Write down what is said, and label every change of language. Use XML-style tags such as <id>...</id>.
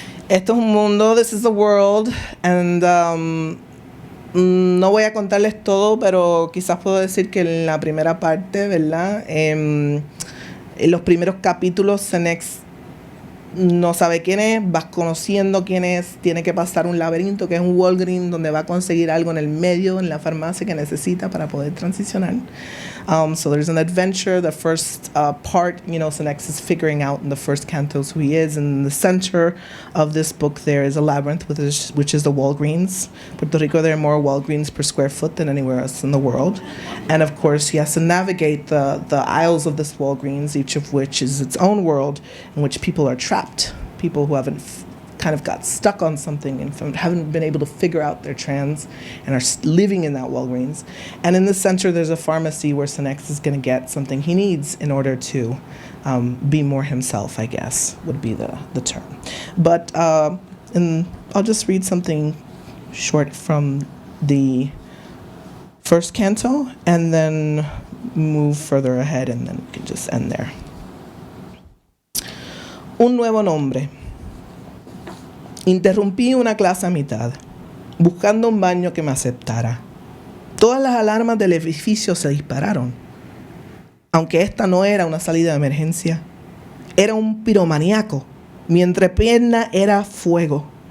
<es>Esto es un mundo,</es> <en>this is the world, and</en> <es>no voy a contarles todo, pero quizás puedo decir que en la primera parte, ¿verdad? En los primeros capítulos, Senex no sabe quién es, vas conociendo quién es, tiene que pasar un laberinto que es un Walgreens donde va a conseguir algo en el medio, en la farmacia que necesita para poder transicionar.</es> <en>So there's an adventure. The first part, Senex is figuring out in the first cantos who he is. And in the center of this book there is a labyrinth, which is the Walgreens. Puerto Rico, there are more Walgreens per square foot than anywhere else in the world. And of course, he has to navigate the aisles of this Walgreens, each of which is its own world, in which people are trapped. People who haven't kind of got stuck on something and haven't been able to figure out their trans and are living in that Walgreens. And in the center, there's a pharmacy where Senex is going to get something he needs in order to be more himself, I guess, would be the term. But I'll just read something short from the first canto and then move further ahead, and then we can just end there.</en> <es>Un nuevo nombre. Interrumpí una clase a mitad, buscando un baño que me aceptara. Todas las alarmas del edificio se dispararon, aunque esta no era una salida de emergencia. Era un piromaníaco. Mi entrepierna era fuego.</es>